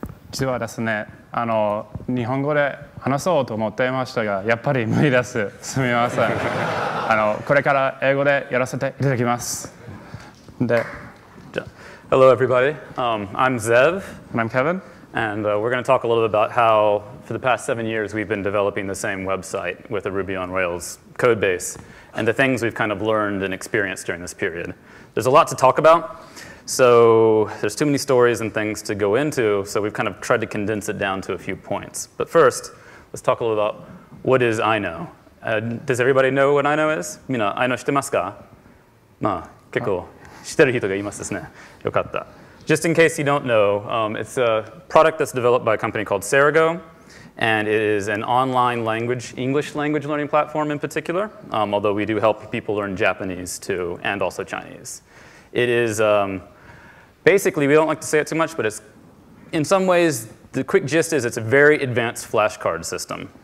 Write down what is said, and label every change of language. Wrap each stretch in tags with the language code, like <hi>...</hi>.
<ja>実はですね、日本語で話そうと思っていましたが、やっぱり無理です。すみません。これから英語でやらせていただきます。で、</ja> <en>Hello, everybody. I'm Zev. And I'm Kevin. And we're going to talk a little bit about how, for the past 7 years, we've been developing the same website with a Ruby on Rails code base, and the things we've kind of learned and experienced during this period. There's a lot to talk about, so there's too many stories and things to go into, so we've kind of tried to condense it down to a few points. But first, let's talk a little about what is I-know. Does everybody know what I-know is?</en> <ja>みんな I-know 知ってますか？まあ、結構知ってる人がいますですね。よかった。</ja> <en>Just in case you don't know, it's a product that's developed by a company called Cerego, and it is an online language, English language learning platform in particular, although we do help people learn Japanese too, and also Chinese. It is basically, we don't like to say it too much, but it's in some ways, the quick gist is it's a very advanced flashcard system.</en>